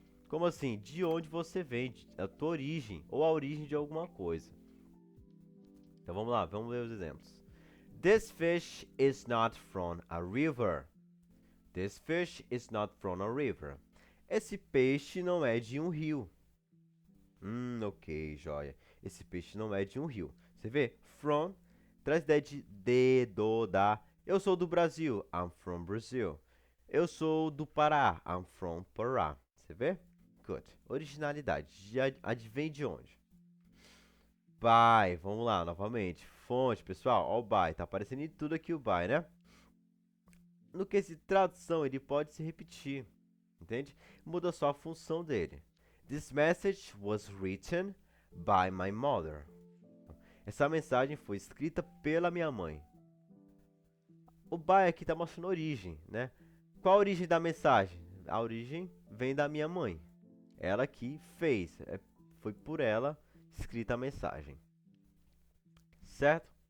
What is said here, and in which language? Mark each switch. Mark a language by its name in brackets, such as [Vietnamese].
[Portuguese] Como assim? De onde você vem, a tua origem ou a origem de alguma coisa. Então vamos lá, vamos ler os exemplos. [English] This fish is not from a river. This fish is not from a river. [Portuguese] Esse peixe não é de um rio. Ok, joia. Esse peixe não é de um rio. Você vê? From traz ideia de, do, da. Eu sou do Brasil. [English] I'm from Brazil. [Portuguese] Eu sou do Pará. [English] I'm from Pará. [Portuguese] Você vê? [English] Good. [Portuguese] Originalidade. Já advém de onde? By. Vamos lá, novamente. Fonte, pessoal. Ó o by. Tá aparecendo em tudo aqui o by, né? No que se tradução, ele pode se repetir. Entende? Muda só a função dele. [English] This message was written by my mother. [Portuguese] Essa mensagem foi escrita pela minha mãe. O by aqui está mostrando a origem, né? Qual a origem da mensagem? A origem vem da minha mãe. Ela que fez. Foi por ela escrita a mensagem. Certo?